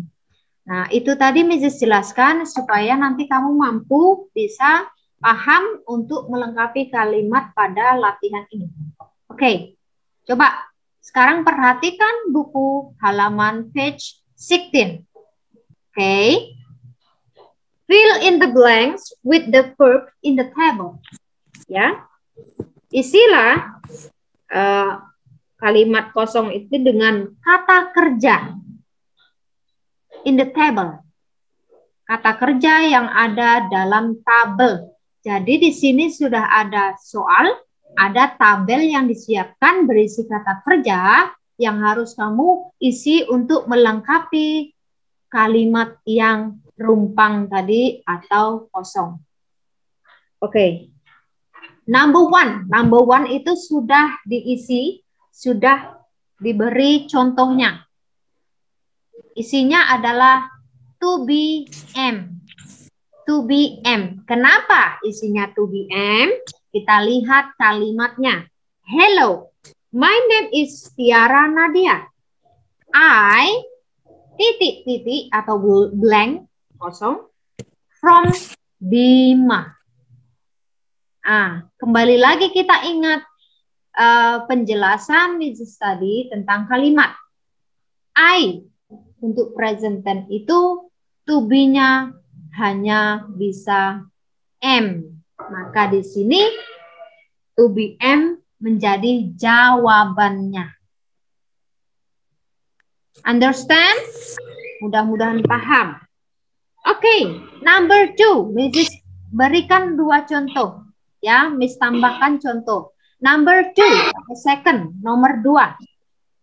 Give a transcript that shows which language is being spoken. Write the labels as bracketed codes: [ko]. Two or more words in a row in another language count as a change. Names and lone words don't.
[id] Nah, itu tadi Mrs. jelaskan supaya nanti kamu mampu bisa paham untuk melengkapi kalimat pada latihan ini. Oke, coba sekarang perhatikan buku halaman page 16. Oke. [en] Fill in the blanks with the verb in the table. [id] Ya. Isilah kalimat kosong itu dengan kata kerja [en] in the table. [id] Kata kerja yang ada dalam tabel. Jadi di sini sudah ada soal, ada tabel yang disiapkan berisi kata kerja yang harus kamu isi untuk melengkapi kalimat yang rumpang tadi atau kosong. Oke. [en] Number one [id] itu sudah diisi, sudah diberi contohnya. Isinya adalah [en] to be am. To be am. [id] Kenapa isinya [en] to be am? [id] Kita lihat kalimatnya. [en] Hello, my name is Tiara Nadia. [id] I titik atau blank kosong from Bima. Kembali lagi kita ingat penjelasan Mrs. tadi tentang kalimat. I untuk [en] present tense [id] itu [en] to be- [id] nya hanya bisa am. Maka di sini [en] to be am [id] menjadi jawabannya. Understand? Mudah-mudahan paham. Oke, number 2. Mrs. berikan 2 contoh. Ya, Miss tambahkan contoh. [en] Number 2, second, nomor 2.